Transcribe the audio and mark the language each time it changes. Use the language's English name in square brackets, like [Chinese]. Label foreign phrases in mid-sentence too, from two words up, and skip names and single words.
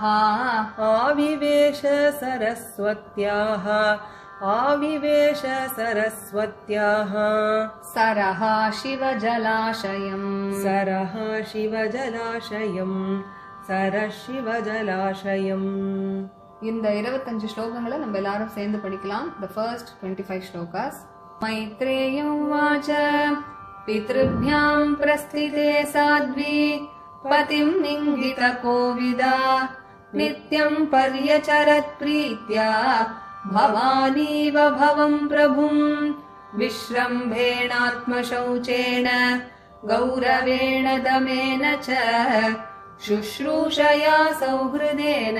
[Sanskrit] आविवेश सरस्वत्याः आविवेश सरस्वत्याः सरः शिवजलाशयम् सरः शिवजलाशयम् सरः शिवजलाशयम् [Tamil] இந்த 25 ஸ்லோகங்களை நம்ம எல்லாரும் சேர்ந்து படிக்கலாம். [English] The first 25 shlokas. [Sanskrit] मैत्रेय उवाच पितृभ्यां प्रस्थिते साध्वी पतिं निन्दितकोविदा नित्यं पर्यचरत् प्रीत्या भवानीव भवं प्रभुं विश्रम्भेणात्मशौचेन गौरवेण दमेन च शुश्रूषया सौहृदेन